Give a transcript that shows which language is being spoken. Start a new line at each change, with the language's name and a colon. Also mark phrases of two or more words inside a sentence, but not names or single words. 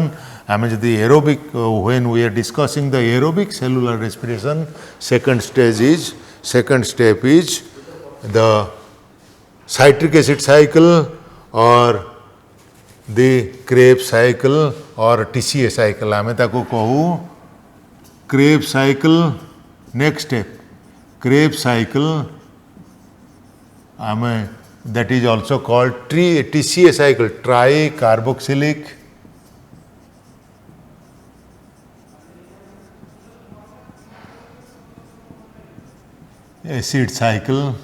English: Aerobic, when we are discussing the aerobic cellular respiration, second step is the citric acid cycle, or the Krebs cycle or TCA cycle.
Odia: ଆମେ ତାକୁ କହୁ
English: Krebs cycle. Next step, Krebs cycle, that is also called TCA cycle, tricarboxylic acid cycle.